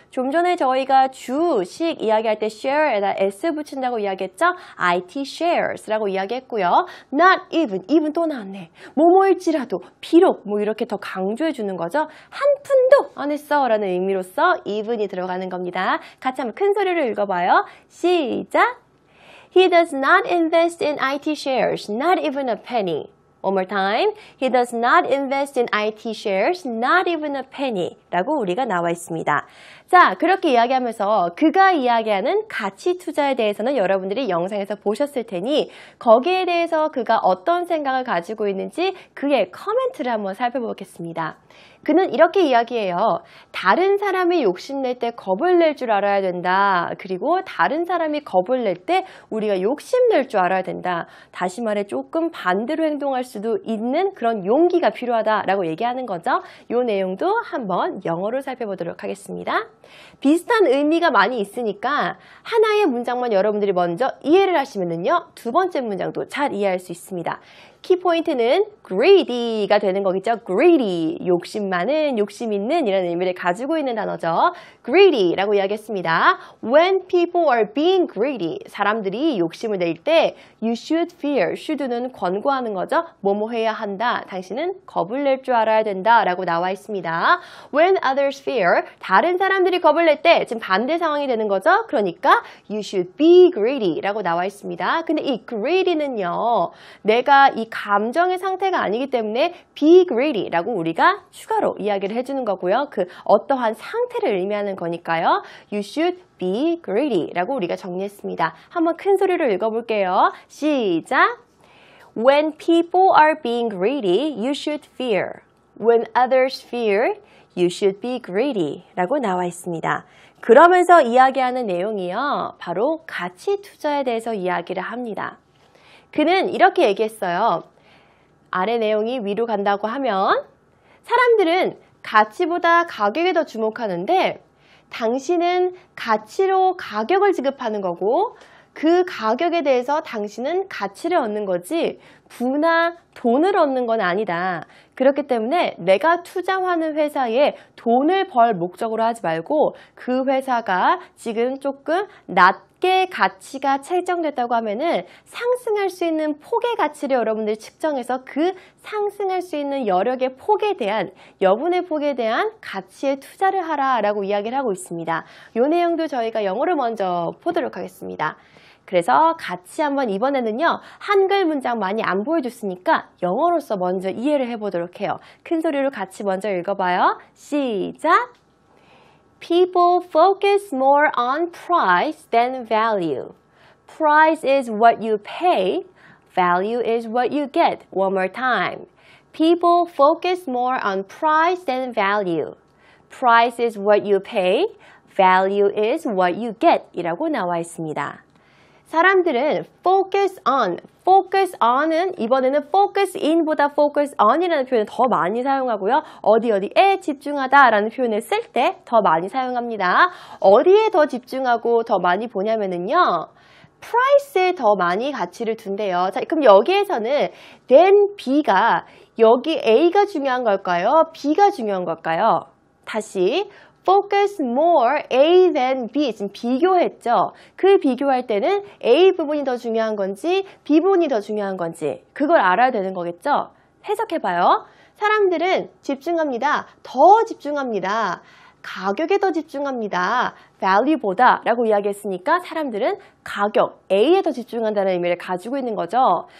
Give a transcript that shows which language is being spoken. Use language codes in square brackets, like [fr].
[ko] 좀 전에 저희가 주식 이야기할 때 share에다 s 붙인다고 이야기했죠? IT shares라고 이야기했고요. not even 또 나왔네. 뭐뭐일지라도 비록 뭐 이렇게 더 강조해 주는 거죠. 한 푼도 안 했어 라는 의미로서 even이 들어가는 겁니다. 같이 한번 큰 소리로 읽어봐요. 시작! [en] He does not invest in IT shares, not even a penny. One more time. He does not invest in IT shares, not even a penny. [ko] 라고 우리가 나와 있습니다. 자, 그렇게 이야기하면서 그가 이야기하는 가치 투자에 대해서는 여러분들이 영상에서 보셨을 테니 거기에 대해서 그가 어떤 생각을 가지고 있는지 그의 커멘트를 한번 살펴보겠습니다. 그는 이렇게 이야기해요. 다른 사람이 욕심낼 때 겁을 낼 줄 알아야 된다. 그리고 다른 사람이 겁을 낼 때 우리가 욕심낼 줄 알아야 된다. 다시 말해 조금 반대로 행동할 수도 있는 그런 용기가 필요하다라고 얘기하는 거죠. 이 내용도 한번 영어로 살펴보도록 하겠습니다. 비슷한 의미가 많이 있으니까 하나의 문장만 여러분들이 먼저 이해를 하시면은요. 두 번째 문장도 잘 이해할 수 있습니다. 키포인트는 greedy가 되는 거겠죠. greedy, 욕심 많은, 욕심 있는 이라는 의미를 가지고 있는 단어죠. greedy라고 이야기했습니다. [en] When people are being greedy, [ko] 사람들이 욕심을 낼 때 [en] you should fear, should는 [ko] 권고하는 거죠. 뭐뭐 해야 한다. 당신은 겁을 낼 줄 알아야 된다 라고 나와 있습니다. [en] When others fear, [ko] 다른 사람들이 겁을 낼 때 지금 반대 상황이 되는 거죠. 그러니까 [en] you should be greedy [ko] 라고 나와 있습니다. 근데 이 greedy는요. 내가 이 감정의 상태가 아니기 때문에 be greedy라고 우리가 추가로 이야기를 해주는 거고요. 그 어떠한 상태를 의미하는 거니까요. [en] You should be greedy라고 [ko] 우리가 정리했습니다. 한번 큰 소리로 읽어볼게요. 시작! [en] When people are being greedy, you should fear. When others fear, you should be greedy [ko] 라고 나와 있습니다. 그러면서 이야기하는 내용이요. 바로 가치 투자에 대해서 이야기를 합니다. 그는 이렇게 얘기했어요. 아래 내용이 위로 간다고 하면 사람들은 가치보다 가격에 더 주목하는데 당신은 가치로 가격을 지급하는 거고 그 가격에 대해서 당신은 가치를 얻는 거지 부나 돈을 얻는 건 아니다. 그렇기 때문에 내가 투자하는 회사에 돈을 벌 목적으로 하지 말고 그 회사가 지금 조금 낮게 가치가 책정됐다고 하면은 상승할 수 있는 폭의 가치를 여러분들이 측정해서 그 상승할 수 있는 여력의 폭에 대한 여분의 폭에 대한 가치에 투자를 하라라고 이야기를 하고 있습니다. 이 내용도 저희가 영어로 먼저 보도록 하겠습니다. 그래서 같이 한번 이번에는요. 한글 문장 많이 안 보여줬으니까 영어로서 먼저 이해를 해보도록 해요. 큰 소리로 같이 먼저 읽어봐요. 시작! [en] People focus more on price than value. Price is what you pay. Value is what you get. One more time. People focus more on price than value. Price is what you pay. Value is what you get. [ko] 이라고 나와 있습니다. 사람들은 focus on은 이번에는 focus in보다 focus on이라는 표현을 더 많이 사용하고요. 어디에 집중하다 라는 표현을 쓸 때 더 많이 사용합니다. 어디에 더 집중하고 더 많이 보냐면은요. price에 더 많이 가치를 둔대요. 자, 그럼 여기에서는 than B가 여기 A가 중요한 걸까요? B가 중요한 걸까요? [en] 다시 focus more A than B. [ko] 지금 비교했죠. 그 비교할 때는 A 부분이 더 중요한 건지 B 부분이 더 중요한 건지 그걸 알아야 되는 거겠죠. 해석해봐요. 사람들은 집중합니다. 더 집중합니다. 가격에 더 집중합니다. value보다 라고 이야기했으니까 사람들은 가격, A에 더 집중한다는 의미를 가지고 있는 거죠.